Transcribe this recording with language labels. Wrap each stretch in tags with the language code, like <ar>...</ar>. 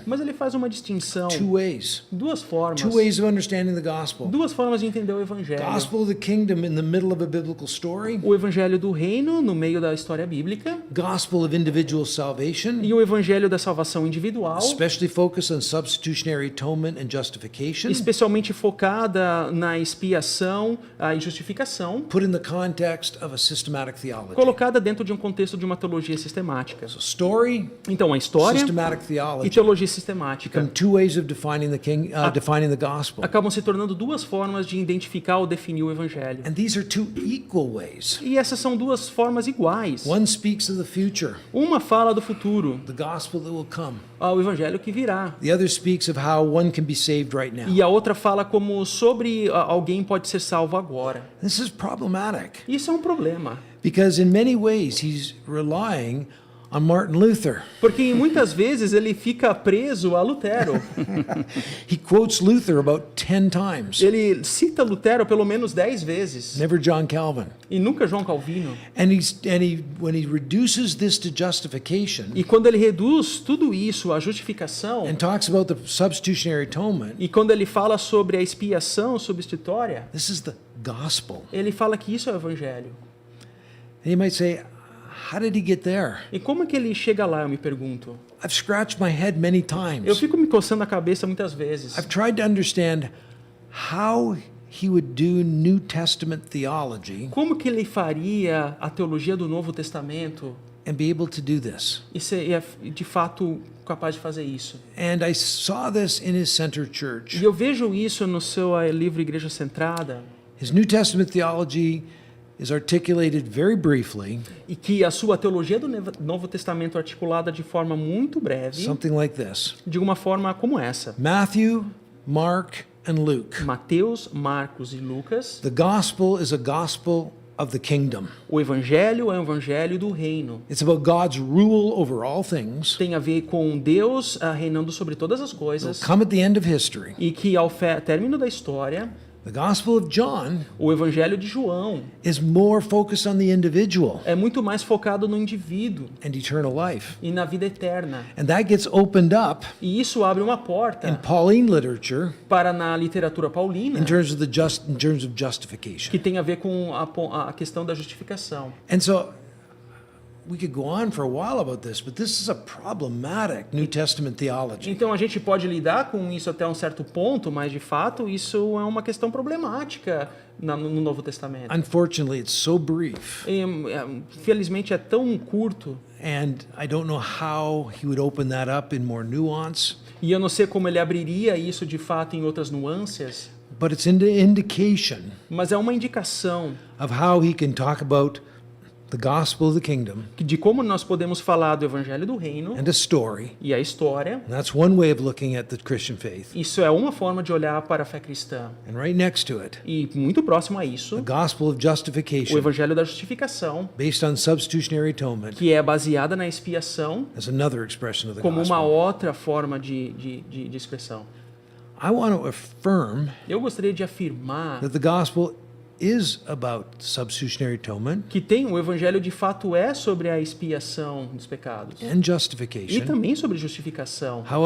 <pt>Mas ele faz uma distinção,</pt> <en>Two ways.</en> <pt>duas formas,</pt> <en>Two ways of understanding the gospel.</en> <pt>duas formas de entender o evangelho.</pt> <en>Gospel of the kingdom in the middle of a biblical story.</en> <pt>O evangelho do reino no meio da história bíblica</pt> <en>Gospel of individual salvation,</en> <pt>e o evangelho da salvação individual,</pt> <en>especially focused on substitutionary atonement and justification,</en> <pt>especialmente focada na expiação e justificação,</pt> <en>put in the context of a systematic theology.</en> <pt>colocada dentro de um contexto de uma teologia sistemática.</pt> <en>So story,</en> <pt>Então, a história</pt> <en>systematic</en> <pt>e</pt> <en>theology</en> <pt>teologia sistemática</pt> <en>become two ways of defining defining the gospel.</en> <pt>acabam se tornando duas formas de identificar ou definir o evangelho.</pt> <en>And these are two equal ways.</en> <pt>E essas são duas formas iguais.</pt> <en>One speaks of the future,</en> <pt>Uma fala do futuro,</pt> <en>the gospel that will come.</en> <pt>o evangelho que virá.</pt> <en>The other speaks of how one can be saved right now.</en> <pt>E a outra fala como sobre alguém pode ser salvo agora.</pt> <en>This is problematic</en> <pt>Isso é um problema,</pt> <en>because in many ways he's relying on Martin Luther.</en> <pt>Porque muitas vezes ele fica preso a Lutero.</pt> <en>He quotes Luther about 10 times,</en> <pt>Ele cita Lutero pelo menos 10 vezes.</pt> <en>never John Calvin.</en> <pt>E nunca João Calvino.</pt> <en>When he reduces this to justification</en> <pt>E quando ele reduz tudo isso à justificação,</pt> <en>and talks about the substitutionary atonement,</en> <pt>e quando ele fala sobre a expiação substitutória,</pt> <en>this is the gospel.</en> <pt>ele fala que isso é o evangelho.</pt> <en>And you might say, how did he get there?</en> <pt>E como é que ele chega lá, eu me pergunto?</pt> <en>I've scratched my head many</en> <pt>Eu</pt> <en>times.</en> <pt>fico me coçando a cabeça muitas vezes.</pt> <en>I've tried to understand how he would do New Testament theology</en> <pt>Como que ele faria a teologia do Novo Testamento</pt> <en>and be able to do this.</en> <pt>e ser de fato capaz de fazer isso?</pt> <en>And I saw this in his center church.</en> <pt>E eu vejo isso no seu livro Igreja Centrada,</pt> <en>His New Testament theology is articulated very briefly,</en> <pt>e que a sua teologia do Novo Testamento articulada de forma muito breve,</pt> <en>something like this.</en> <pt>de uma forma como essa.</pt> <en>Matthew, Mark, and Luke.</en> <pt>Mateus, Marcos e Lucas.</pt> <en>The gospel is a gospel of the kingdom.</en> <pt>O evangelho é o evangelho do reino.</pt> <en>It's about God's rule over all things.</en> <pt>Tem a ver com Deus reinando sobre todas as</pt> <en>It'll</en> <pt>coisas,</pt> <en>come at the end of history.</en> <pt>e que ao término da história,</pt> <en>The gospel of John</en> <pt>o evangelho de João</pt> <en>is more focused on the individual</en> <pt>é muito mais focado no indivíduo</pt> <en>and eternal life.</en> <pt>e na vida eterna.</pt> <en>And that gets opened up</en> <pt>E isso abre uma</pt> <en>in</en> <pt>porta</pt> <en>Pauline literature</en> <pt>para na literatura paulina,</pt> <en>in terms of justification.</en> <pt>que tem a ver com a questão da justificação.</pt> <en>And so we could go on for a while about this, but this is a problematic New Testament theology.</en> <pt>Então a gente pode lidar com isso até um certo ponto, mas de fato isso é uma questão problemática no Novo Testamento.</pt> <en>Unfortunately, it's so brief,</en> <pt>Felizmente é tão curto,</pt> <en>and I don't know how he would open that up in more nuance,</en> <pt>e eu não sei como ele abriria isso de fato em outras nuances,</pt> <en>but it's an indication</en> <pt>mas é uma indicação</pt> <en>of how he can talk about the gospel of the kingdom</en> <pt>de como nós podemos falar do evangelho do reino</pt> <en>and a story.</en> <pt>e a história.</pt> <en>And that's one way of looking at the Christian faith.</en> <pt>Isso é uma forma de olhar para a fé cristã.</pt> <en>And right next to it,</en> <pt>E muito próximo a isso,</pt> <en>the gospel of</en> <pt>o</pt> <en>justification</en> <pt>evangelho da justificação,</pt> <en>based on substitutionary atonement</en> <pt>que é baseada na expiação</pt> <en>as another expression of the</en> <pt>como uma</pt> <en>gospel.</en> <pt>outra forma de expressão.</pt> <en>I want to affirm</en> <pt>Eu gostaria de afirmar</pt> <en>that the gospel is about substitutionary atonement</en> <pt>que o evangelho de fato é sobre a expiação dos pecados</pt> <en>and</en> <pt>e</pt> <en>justification.</en> <pt>também sobre justificação,</pt>